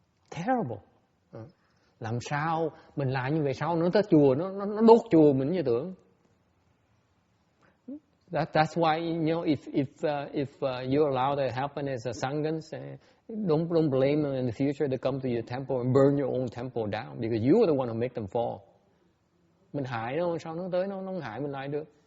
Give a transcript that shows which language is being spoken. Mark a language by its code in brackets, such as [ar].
[en] Terrible. [vi] Làm sao mình làm như vậy sao nó tới chùa nó đốt chùa mình như tưởng. [en] That's why if you allow that happen as a sanghas, don't blame them in the future. They come to your temple and burn your own temple down because you are the one who make them fall. [vi] Mình hại nó sao nó tới nó hại mình lại được.